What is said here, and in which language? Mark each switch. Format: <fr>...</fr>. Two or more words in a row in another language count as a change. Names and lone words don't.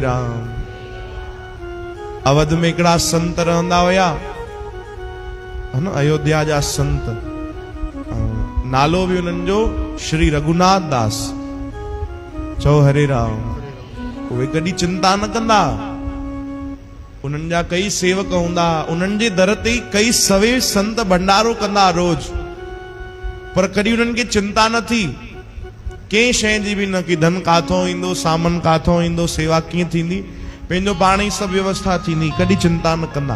<sd>राम। अवध में एकड़ा संत रहंदा हुया, है न, अयोध्या जा संत। नालो भी उन्हनि जो श्री रघुनाथ दास। चओ हरे राम। उहे कॾहिं चिंता न कंदा। उन्हनि जा कई सेवक हूंदा, उन्हनि जे दर ते कई सवे संत भंडारो कंदा रोज, पर कॾहिं उन्हनि खे चिंता न थी कंहिं शइ जी बि न, कि धन काथों ईंदो, सामान काथों ईंदो, सेवा कीअं थींदी, पंहिंजो पाण ई सभु व्यवस्था थींदी, कॾहिं चिंता न कंदा।</sd>